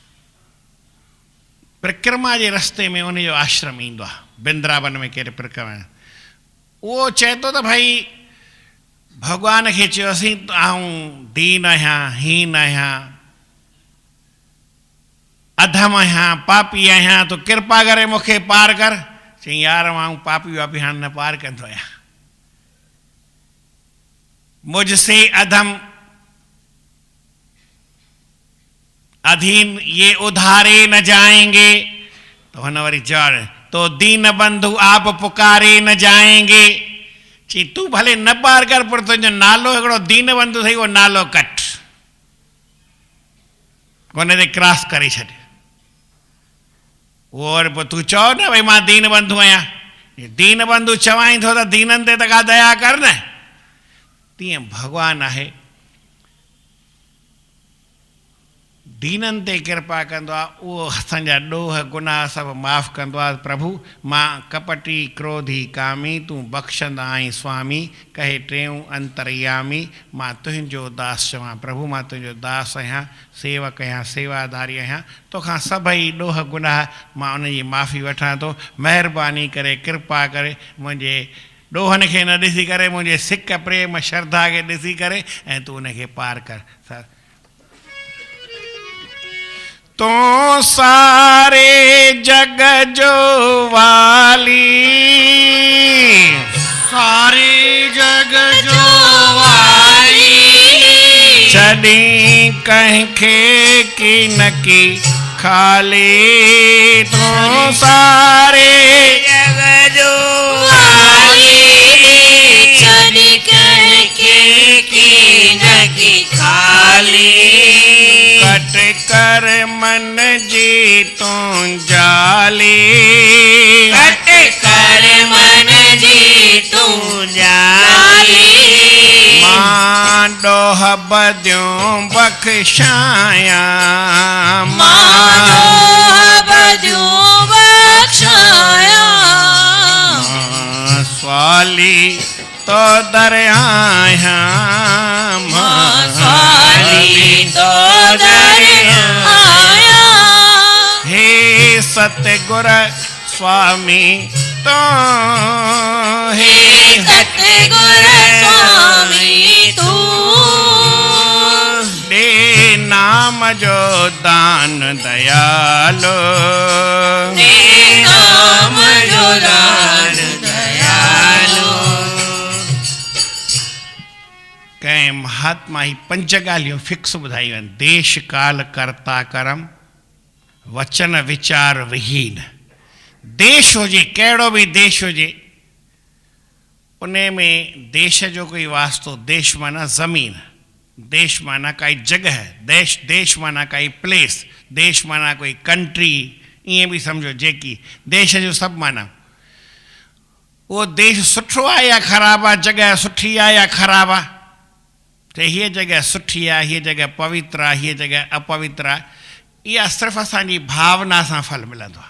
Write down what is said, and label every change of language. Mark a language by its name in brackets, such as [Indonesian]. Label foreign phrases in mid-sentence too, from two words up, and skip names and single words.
[Sindhi] परिक्रमा जे रस्ते में उनजो आश्रम ईंदो आहे, बिंद्रावन में कहिड़े परिक्रमा, उहो चए थो त भई भॻवान खे चयोसीं आऊं दीन आहियां, हीन आहियां, अधम आहियां, पापी आहियां, तो कृपा करे मूंखे पार कर। चई यार आऊं पापी वापी हाणे न पार कंदो आहियां, [Hindi] मुझसे अधम अधीन ये उधारे न जाएंगे। [Sindhi] तो हुन वरी चयो [Hindi] तो दीन बंधु आप पुकारे न जाएंगे। [Sindhi] चई तूं भले न पार कर, पर तुंहिंजो नालो हिकिड़ो दीन बंधु अथई, उहो नालो कट, उन ते क्रॉस करे छॾ। उहो वरी पोइ तूं चओ न भई मां दीन बंधु आहियां, दीन बंधु चवाई थो त दीननि ते त का दया कर न। तीअं भॻवानु आहे, दीननि ते कृपा कंदो आहे, उहो असांजा ॾोह गुनाह सभु माफ़ु कंदो आहे। प्रभु मां कपटी क्रोधी कामी, तूं बख़्शंदा आहीं स्वामी, कहे टेऊं अंतरयामी, मां तुंहिंजो दास चवां। प्रभु मां तुंहिंजो दास आहियां, सेवक आहियां, सेवादारी आहियां, तोखां सभई ॾोह गुनाह मां उनजी माफ़ी वठां थो। महिरबानी करे कृपा करे मुंहिंजे ॾोहनि खे न ॾिसी करे, मुंहिंजे सिक प्रेम श्रद्धा खे ॾिसी करे ऐं तूं उनखे पार कर। तो सारे जग जो वाली, सारे जग जो वाली, छॾी कंहिंखे की न की खाली। तो सारे जग जो वाली, छॾी कंहिंखे की न की खाली। कट कर मन जी तूं जाली, कट कर मन जी तूं जाली। मां ॾोह बदियूं बख़्शायां, मां ॾोह बदियूं बख़्शायां। स्वाली तो दर आहियां, मां स्वाली तो दर आहियां। हे सतगुर स्वामी तो, हे सतगुर स्वामी तू, दे नाम जो दान दयालो, दे नाम जो दान दयालो। कंहिं महात्मा ही 5 ॻाल्हियूं फिक्स ॿुधायूं आहिनि। देश काल कर्ता करम, वचन विचार विहीन। देश हुजे, कहिड़ो बि देश हुजे, उन में देश जो कोई वास्तो, देश माना ज़मीन, देश माना काई जगह, देश माना काई प्लेस, देश माना कोई कंट्री, ईअं बि सम्झो जेकी देश जो सभु माना। उहो देश सुठो आहे या ख़राबु आहे, जॻह सुठी आहे या ख़राबु आहे, त हीअ जॻह सुठी आहे, हीअ जॻह पवित्र आहे, हीअ जॻह अपवित्र आहे, इहा सिर्फ़ु असांजी भावना सां फल मिलंदो आहे।